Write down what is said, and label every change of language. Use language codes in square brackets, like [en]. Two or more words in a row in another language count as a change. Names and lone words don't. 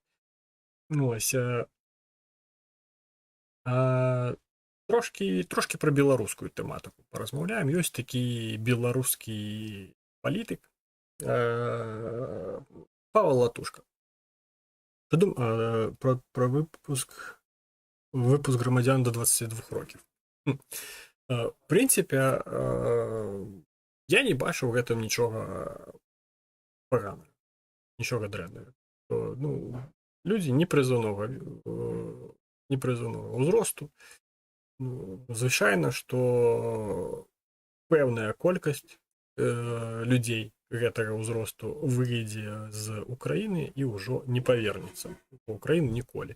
[be] Ну, ось, трошки пра беларускую тэматыку паразмаўляем. Ёсць такі беларускі палітык Павел Латушка. Пра выпуск грамадзян [uk] до 22 років. [be] В прынцыпе, я не бачу ў гэтым нічога паганага, нічога дрэннага. Ну, людзі непрызыўнага ўзросту. Звычайна, што пэўная колькасць людзей гэтага ўзросту выйдзе з Украіны і ўжо не павернецца ў Украіну ніколі.